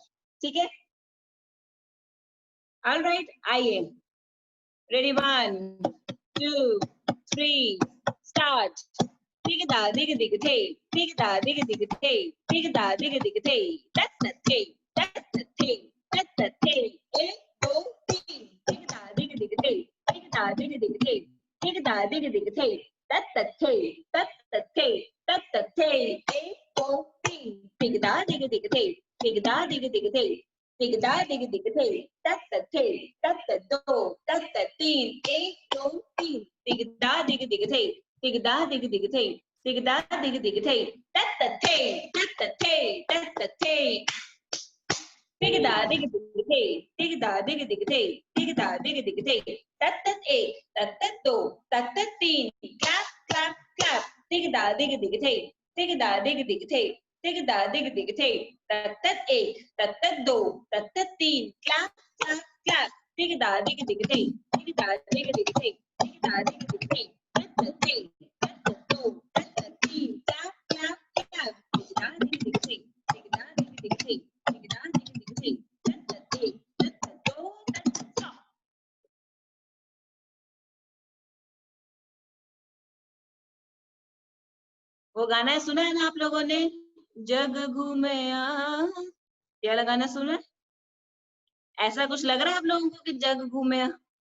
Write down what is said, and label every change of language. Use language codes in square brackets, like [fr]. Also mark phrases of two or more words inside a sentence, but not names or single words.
[hi] ठीक है, [en] all right, [hi] आइए, रेडी, 1 2 3 स्टार्ट। तिगदा दिग दिग थे, तिगदा दिग दिग थे, तिगदा दिग दिग थे, तत तत थे, तत तत थे, तत da dig dig dig, dig da dig dig dig, tat tat tay, tat tat tay, tat tat tay, A 4 3, dig da dig dig dig, dig da dig dig dig, dig da dig dig dig, tat tat tay, tat tat do, tat tat teen, 1 2 3, dig da dig dig dig, dig da dig dig dig, dig da dig dig dig, tat tat tay, tat tat tay, tat tat tay. Dig da dig dig day, dig da dig dig day, dig da dig dig day. Tat tat एक, tat tat दो, tat tat तीन. [en] Clap clap clap. Dig da dig dig day, dig da dig dig day, dig da dig dig day. Tat tat एक, tat tat दो, tat tat तीन. Clap clap clap. Dig da dig dig day, dig da dig dig day, dig da dig dig day. Tat tat एक, tat tat दो, tat tat तीन. Clap clap clap. Dig da dig dig day, dig da dig dig day, dig da dig dig day. Tat tat एक, tat tat दो, tat tat stop. [hi] वो गाना सुना है ना आप लोगों ने, जग घूमया, ये वाला गाना सुना है? ऐसा कुछ लग रहा है आप लोगों को कि जग घूमया?